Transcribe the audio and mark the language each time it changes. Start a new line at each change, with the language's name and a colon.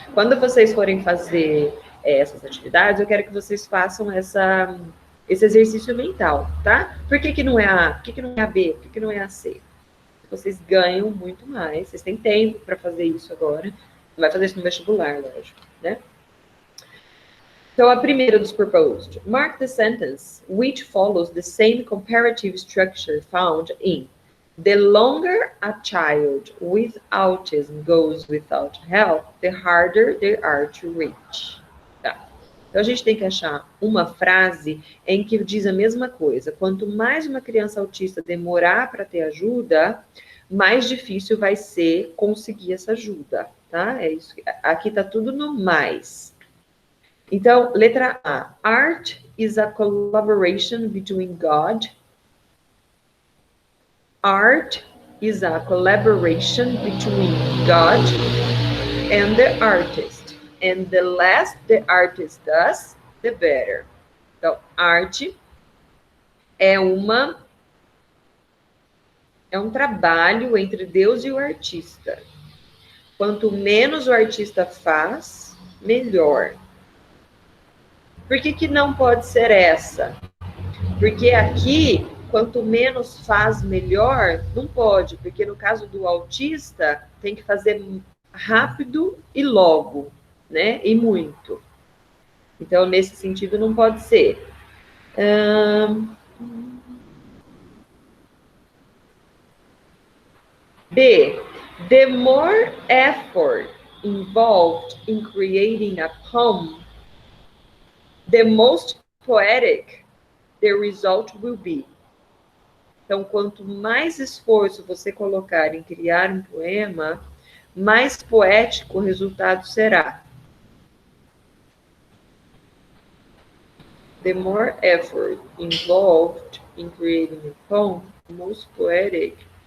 Portuguese: Quando vocês forem fazer essas atividades, eu quero que vocês façam esse exercício mental, tá? Por que não é a A? Por que não é a B? Por que não é a C? Vocês ganham muito mais. Vocês têm tempo para fazer isso agora. Não vai fazer isso no vestibular, lógico, né? Então, a primeira dos proposed.
English: Mark the sentence which follows the same comparative structure found in the longer a child with autism goes without help, the harder they are to reach.
Portuguese: Tá. Então, a gente tem que achar uma frase em que diz a mesma coisa. Quanto mais uma criança autista demorar para ter ajuda, mais difícil vai ser conseguir essa ajuda, tá? É isso. Aqui tá tudo no mais. Então, letra A.
English: Art is a collaboration between God. Art is a collaboration between God and the artist. And the less the artist does, the better.
Portuguese: Então, arte é um trabalho entre Deus e o artista. Quanto menos o artista faz, melhor. Por que não pode ser essa? Porque aqui, quanto menos faz, melhor, não pode, porque no caso do autista, tem que fazer rápido e logo, né? E muito. Então, nesse sentido, não pode ser. B.
English: The more effort involved in creating a poem, the most poetic the result will be.
Portuguese: Então, quanto mais esforço você colocar em criar um poema, mais poético o resultado será.
English: The more effort involved in creating a poem, the most poetic